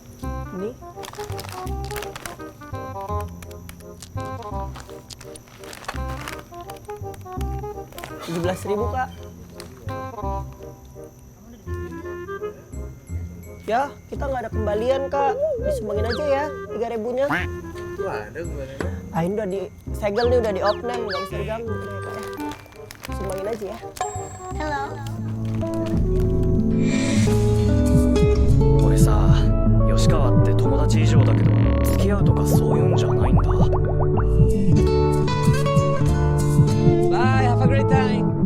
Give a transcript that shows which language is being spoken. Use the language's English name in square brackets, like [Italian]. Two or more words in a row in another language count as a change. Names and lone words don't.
[Indonesian] Ini Rp17.000, Kak. Ya, kita nggak ada kembalian, Kak. Disumbangin aja ya, 3.000-nya. Itu ada gimana? Ah, ini udah disegel nih, udah di off-name, nggak bisa diganggu. Udah ya, Kak, ya. Sumbangin aja ya. [Japanese] 俺さ、吉川って友達以上だけど付き合うとかそういうんじゃないんだ。 [English] Bye, have a great time.